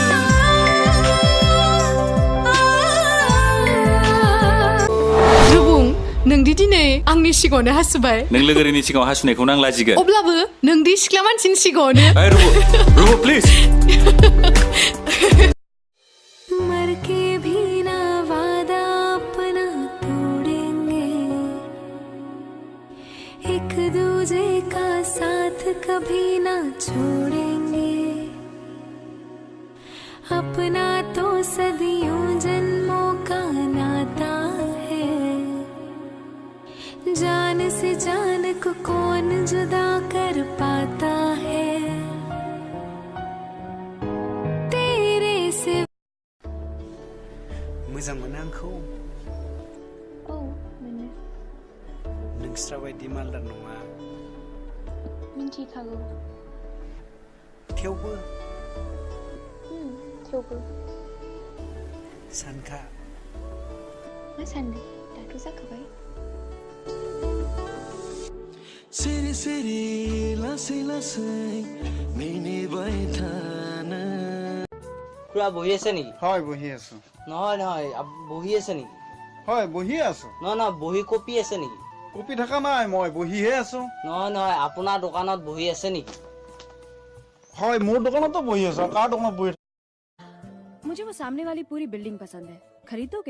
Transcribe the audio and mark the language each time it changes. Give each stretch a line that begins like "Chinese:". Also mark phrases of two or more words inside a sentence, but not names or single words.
Bodo: रुबुं, नोंदि दिनै आंनि सिगाङावनो हासुबाय। नों लोगोरिनि सिगाङाव हासुनायखौनो आं लाजिगोन। अब्लाबो नोंदि सिख्ला मानसिनि सिगाङावनो। रुबु प्लिज।
Hindi: मर के भी ना वादा अपना तोड़ेंगे, एक दूजे का साथ कभी ना छोड़ेंगे, अपना तो सदियों जन्मों का नाता है, जान से जान को कौन जुदा कर पाता है, तेरे से।
Bodo: मोजां मोनो आंखौ? औ मोनो। नोंस्रा बायदि मालदार नङा, मिन्थिखागौ। थेवबो थेवबो सानखा। मा सानदों? दाथ' जाखाबाय। सिरि सिरि लासै लासै मिनिबाय थानो।
Assamese: খুড়া বহি আছে নেকি? হয় বহি আছো। নহয় নহয়, বহি আছে নেকি? হয় বহি আছো। নহয় নহয়, বহি কপি আছে নেকি? কপি থকা নাই, মই বহিহে আছো। নহয় নহয়, আপোনাৰ দোকানত বহি আছে নেকি? হয় মোৰ দোকানতো বহি আছো। কাৰ দোকানত বহি?
Hindi: मुझे वो सामने वाली पूरी बिल्डिंग पसंद है, खरीदोगे?